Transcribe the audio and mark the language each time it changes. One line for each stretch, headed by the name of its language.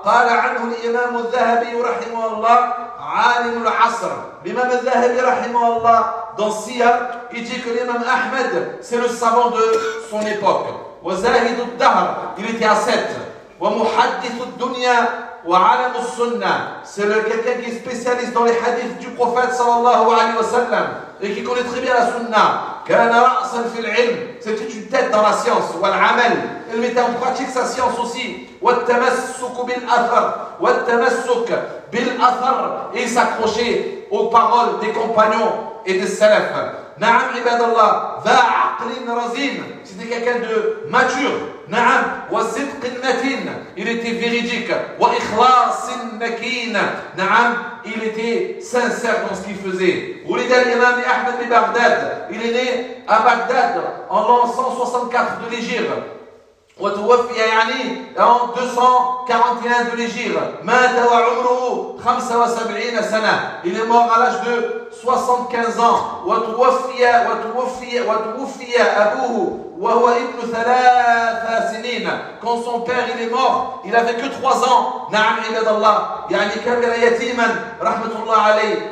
Arabic: قال عنه الإمام الذهبي رحمه الله عالم العصر. الإمام الذهبي رحمه الله
French: dans Siyar, il dit que l'imam Ahmed, c'est le savant de son époque.
Arabic: وزاهد الدهر,
French: il était ascète.
Arabic: ومحدث الدنيا وعالم السنة,
French: c'est le quelqu'un qui est spécialiste dans les hadiths du prophète
Arabic: صلى الله عليه وسلم
French: et qui connaît très bien la sunna.
Arabic: كان رأسا في العلم,
French: c'était une tête dans la science. والعمل, il mettait en pratique sa science aussi.
Arabic: والتمسك بالأثر, والتمسك بالأثر,
French: et il s'accrochait aux paroles des compagnons et des salaf.
Arabic: نعم عباد الله, ذا عقل رزين,
French: c'était quelqu'un de mature.
Arabic: نعم, وصدق متين,
French: il était véridique.
Arabic: وإخلاص مكين, نعم,
French: il était sincère dans ce qu'il faisait.
Arabic: ولد الإمام أحمد ببغداد,
French: il est né à Bagdad en l'an 164 de l'Hégire.
Arabic: وتوفي يعني
French: en 241 de l'Hégire.
Arabic: مات وعمره 75 سنة,
French: il est mort à l'âge de 75 ans.
Arabic: وتوفي أبوه وهو ابن ثلاث سنين,
French: quand son père il est mort, il avait que 3 ans.
Arabic: نعم عباد الله, يعني كان يتيما رحمة الله عليه.